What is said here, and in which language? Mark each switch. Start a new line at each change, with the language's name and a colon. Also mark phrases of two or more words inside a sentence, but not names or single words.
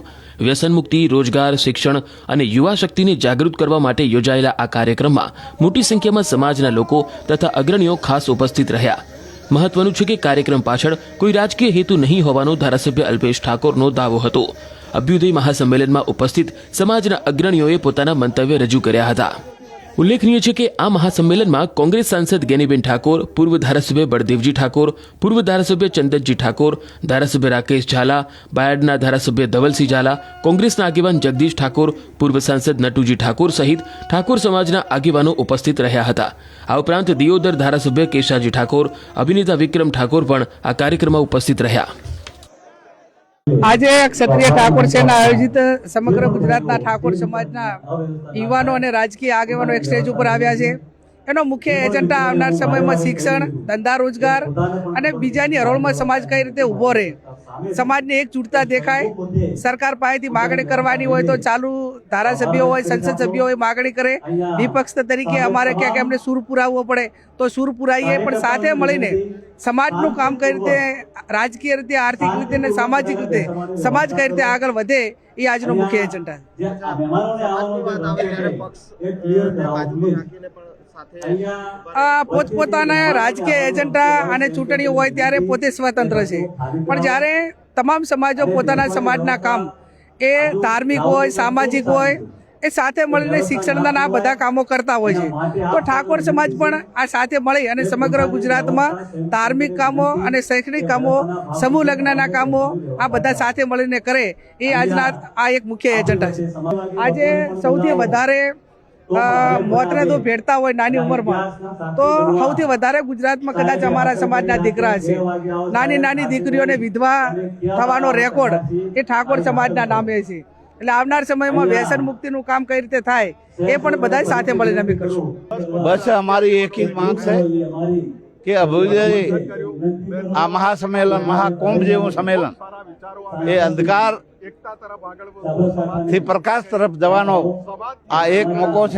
Gujarati: વ્યસન મુક્તિ, રોજગાર, શિક્ષણ અને યુવા શક્તિને જાગૃત કરવા માટે યોજાયેલા આ કાર્યક્રમમાં મોટી સંખ્યામાં સમાજના લોકો તથા અગ્રણીઓ ખાસ ઉપસ્થિત રહ્યા। મહત્વનું છે કે કાર્યક્રમ પાછળ કોઈ રાજકીય હેતુ નહીં હોવાનો ધારાસભ્ય અલ્પેશ ઠાકોરનો દાવો હતો। અભ્યુદય મહાસંમેલનમાં ઉપસ્થિત સમાજના અગ્રણીઓએ પોતાના મંતવ્ય રજૂ કર્યા હતા।
Hindi: उल्लेखनीय है कि
Gujarati: આ મહાસંમેલન મેં કોંગ્રેસ સાંસદ જ્ઞાનીબેન ઠાકોર, પૂર્વ ધારાસભ્ય બળદેવજી ઠાકોર, પૂર્વ ધારાસભ્ય ચંદનજી ઠાકોર, ધારાસભ્ય રાકેશ ઝાલા, બાયડના ધારાસભ્ય ધવલસિંહ ઝાલા, કોંગ્રેસના આગેવાન જગદીશ ઠાકોર, પૂર્વ સાંસદ નટુજી ઠાકોર સહિત ઠાકોર સમાજના આગેવાનો ઉપસ્થિત રહ્યા હતા। આ ઉપરાંત દિયોદર ધારાસભ્ય કેશાજી ઠાકોર, અભિનેતા વિક્રમ ઠાકોર પણ આ કાર્યક્રમમાં ઉપસ્થિત રહ્યા। આજ ક્ષત્રિય ઠાકોર સેના આયોજિત સમગ્ર ગુજરાતના ઠાકોર સમાજના યુવાનો અને રાજકીય આગેવાનો એક સ્ટેજ પર આવ્યા છે। એનો મુખ્ય એજન્ડા આવનાર સમયમાં શિક્ષણ, ધંધા, રોજગાર અને બીજાની હરોળમાં સમાજ કઈ રીતે ઊભો રહે, સમાજને એકજૂટતા દેખાય। સરકાર પાસેથી માગણી કરવાની હોય તો ચાલુ ધારાસભ્યો હોય, સંસદ સભ્યો હોય માગણી કરે। વિપક્ષ તરીકે અમારે ક્યાંક એમને સૂર પુરાવવો પડે તો સૂર પુરાઈએ, પણ સાથે મળીને સમાજનું કામ કઈ રીતે રાજકીય રીતે, આર્થિક રીતે ને સામાજિક રીતે સમાજ કઈ રીતે આગળ વધે એ આજનો મુખ્ય એજન્ડા પોતપોતાના રાજકીય એજન્ડા અને ચૂંટણીઓ હોય ત્યારે પોતે સ્વતંત્ર છે, પણ જ્યારે તમામ સમાજો પોતાના સમાજના કામ એ ધાર્મિક હોય, સામાજિક હોય એ સાથે મળીને શિક્ષણના આ બધા કામો કરતા હોય છે। તો ઠાકોર સમાજ પણ આ સાથે મળી અને સમગ્ર ગુજરાતમાં ધાર્મિક કામો અને શૈક્ષણિક કામો, સમૂહ લગ્નના કામો આ બધા સાથે મળીને કરે એ આજના આ એક મુખ્ય એજન્ડા છે। આજે સૌથી વધારે મોતને તો ભેટતા હોય નાની ઉંમરમાં તો સૌથી વધારે ગુજરાતમાં કદાચ અમારા સમાજના દીકરા છે। નાની નાની દીકરીઓને વિધવા થવાનો રેકોર્ડ એ ઠાકોર સમાજના નામે છે। એટલે આવનાર સમયમાં વ્યસન મુક્તિનું કામ કઈ રીતે થાય એ પણ બધાય સાથે મળીને અમે કરશું। બસ અમારી એક જ માંગ છે કે અભ્યુદય આ મહાસંમેલન, મહાકુંભ જેવું સંમેલન એ અંધકાર થી પ્રકાશ તરફ જવાનો આ એક મોકો છે।